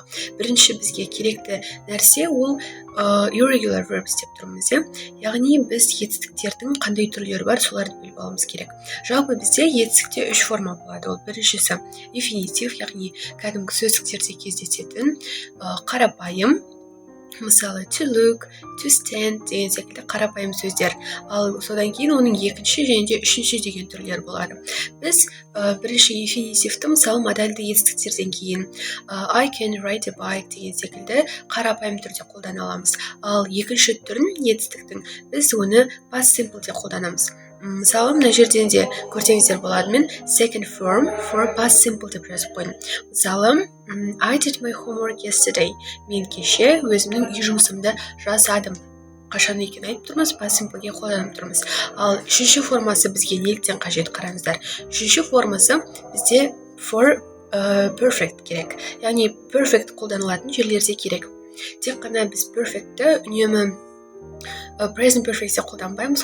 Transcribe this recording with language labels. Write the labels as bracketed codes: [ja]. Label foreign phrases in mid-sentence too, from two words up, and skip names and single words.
[kk] Бірінші бізге керекті нәрсе ол [en] irregular verbs [kk] деп тұрмыз. Яғни біз етістіктердің қандай түрлері бар, соларды біліп алуымыз керек. Жалпы бізде етістікте 3 форма болады. Ол біріншісі infinitive, яғни кәдімгі сөздіктерде кездесетін қарапайым, мысалы [en] to look, to stand [kk] деген секілді қарапайым сөздер. Ал содан кейін оның екінші және де үшінші деген түрлері болады. Біз бірінші инфинитивті мысалы модальді етістіктерден кейін [en] I can ride a bike [kk] деген секілді қарапайым түрде қолдана аламыз. Ал екінші түрін етістіктің біз оны [en] past simple'де [kk] қолданамыз. Мысалы, мына жерден де көрсеңіздер болады, мен [en] second form for past simple [kk] деп жазып қойдым. Мысалы, [en] I did my homework yesterday. [kk] Мен кеше өзімнің үй жұмысымды жасадым. Қашан екен айтып тұрмыз, [en] past simple'ге [kk] қолданып тұрмыз. Ал үшінші формасы бізге неліктен қажет, қараңыздар. Үшінші формасы бізде [en] for perfect [kk] керек. Яғни perfect қолданылатын жерлерде керек. Тек қана біз perfect'ті үнемі [en] present perfect'те [kk] қолданбаймыз.